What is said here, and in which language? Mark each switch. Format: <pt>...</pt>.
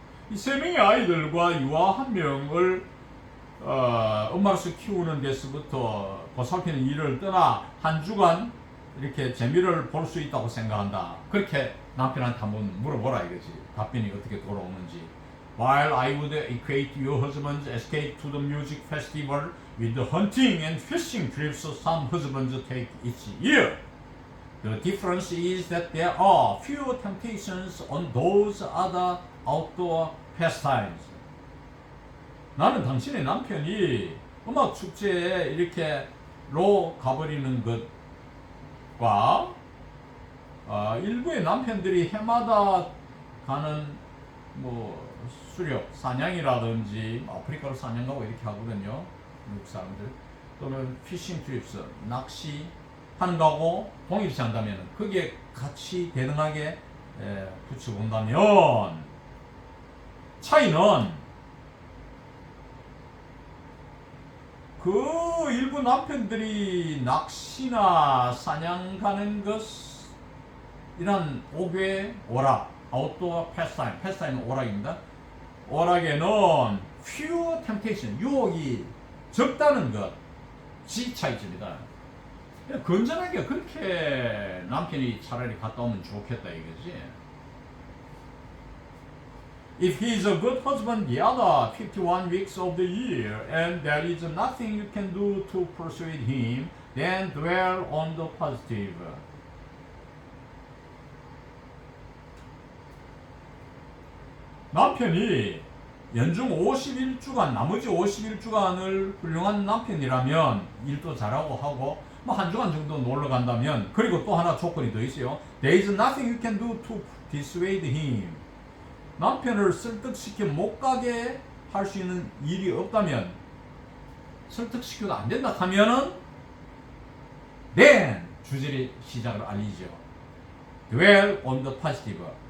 <ko>이 3명의 아이들과 유아 1명을 엄마로서 키우는 데서부터 보살피는 일을 떠나 한 주간 이렇게 재미를 볼 수 있다고 생각한다. 그렇게 남편한테 한번 물어보라 이거지. 답변이 어떻게 돌아오는지.</ko> <en>While I would equate your husband's escape to the music festival with the hunting and fishing trips some husbands take each year, the difference is that there are fewer temptations on those other outdoor pastimes.</en> <ko>나는 당신의 남편이 음악 축제에 이렇게 로 가버리는 것과 일부의 남편들이 해마다 가는 뭐 수렵, 사냥이라든지 아프리카로 사냥 가고 이렇게 하거든요. 미국 사람들. 또는</ko> <en>피싱 트립스,</en> <ko>낚시 하는 거하고 동일시 한다면 거기에 같이 대등하게 붙여본다면 차이는 그 일부 남편들이 낚시나 사냥 가는 것 이런 5개 오락,</ko> <en>아웃도어 패스타임</en> <ko>오락입니다. 오락에는</ko> <en>few temptation,</en> <ko>유혹이 적다는 것이 차이점이다. 건전하게 그렇게 남편이 차라리 갔다 오면 좋겠다 이거지.</ko> <en>If he is a good husband the other 51 weeks of the year and there is nothing you can do to persuade him, then dwell on the positive.</en> <ko>남편이 연중 51주간, 나머지 51주간을 훌륭한 남편이라면 일도 잘하고 하고 뭐 한 주간 정도 놀러 간다면, 그리고 또 하나 조건이 더 있어요.</ko> <en>There is nothing you can do to dissuade him.</en> <ko>남편을 설득시켜 못 가게 할 수 있는 일이 없다면, 설득시켜도 안 된다 하면은 then 주제의 시작을 알리죠.</ko> <en>Dwell on the positive.</en>